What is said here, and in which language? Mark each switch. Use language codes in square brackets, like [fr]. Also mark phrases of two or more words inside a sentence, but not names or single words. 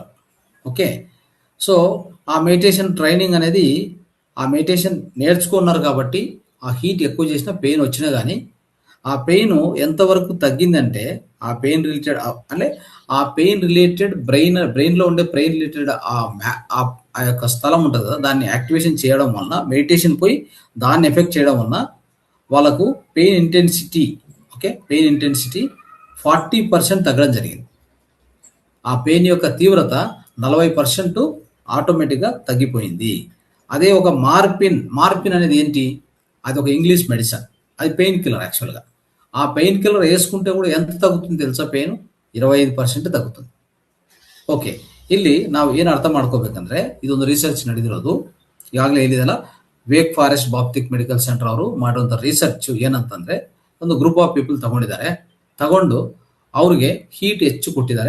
[en] okay, so [te] ఆ [en] meditation training [te] అనేది ఆ మెడిటేషన్ నేర్చుకున్నారు కాబట్టి ఆ హీట్ ఎక్కువ చేసిన పెయిన్ వచ్చినా కానీ ఆ పెయిన్ ఎంతవరకు తగ్గిందంటే ఆ [en] pain related [te] అంటే ఆ [en] pain related [te] బ్రెయిన్లో ఉండే [en] pain related [te] ఆ యొక్క స్థలం ఉంటుంది కదా, దాన్ని యాక్టివేషన్ చేయడం వలన మెడిటేషన్ పోయి దాన్ని ఎఫెక్ట్ చేయడం వలన వాళ్ళకు [en] pain intensity [te] 40% తగ్గడం జరిగింది. ఆ పెయిన్ యొక్క తీవ్రత 40% ఆటోమేటిక్గా తగ్గిపోయింది. అదే ఒక మార్పిన్ అనేది ఏంటి? అది ఒక [en] English medicine, [te] అది [en] painkiller. [te] యాక్చువల్గా ఆ [en] painkiller [te] వేసుకుంటే కూడా ఎంత తగ్గుతుంది తెలుసా? [kn] పెయిన్ 25% ತಗ್ಗುತ್ತದೆ. ಓಕೆ, ಇಲ್ಲಿ ನಾವು ಏನು ಅರ್ಥ ಮಾಡ್ಕೋಬೇಕಂದ್ರೆ ಇದೊಂದು ರಿಸರ್ಚ್ ನಡೆದಿರೋದು. ಈಗಾಗಲೇ ಹೇಳಿದಲ್ಲ, ವೇಕ್ ಫಾರೆಸ್ಟ್ ಬಾಪ್ಟಿಕ್ ಮೆಡಿಕಲ್ ಸೆಂಟರ್ ಅವರು ಮಾಡುವಂಥ ರಿಸರ್ಚ್ ಏನಂತಂದ್ರೆ ಒಂದು [en] group of people [kn] ತಗೊಂಡು ಅವ್ರಿಗೆ ಹೀಟ್ ಹೆಚ್ಚು ಕೊಟ್ಟಿದ್ದಾರೆ.